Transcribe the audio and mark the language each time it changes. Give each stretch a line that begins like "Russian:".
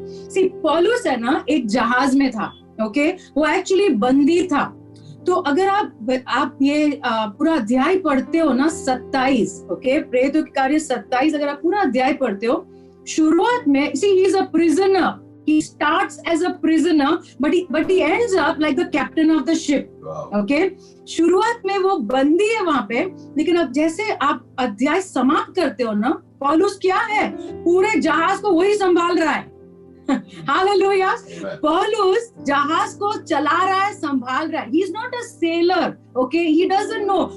Hindi: सी, पौलुस है ना, एक जहाज में था. ओके, वो एक्चुअली बंदी था. तो अगर आप ये पूरा अध्याय पढ़ते हो ना, 27, ओके, प्रेरितों के कार्य 27, अगर आप पूरा अध्याय पढ़ते हो, शुरुआत में, सी,
English: He is a prisoner. He starts as a prisoner, but he ends up like the captain of the ship. Okay?
Hindi: शुरुआत में वो बंदी है वहां पे, लेकिन अब जैसे आप अध्याय समाप्त करते हो ना, पौलुस क्या है, पूरे जहाज को वही संभाल रहा है. हालेलुया. पौलुस जहाज को चला रहा है, संभाल रहा है.
English: He is not a sailor. Okay? He doesn't know.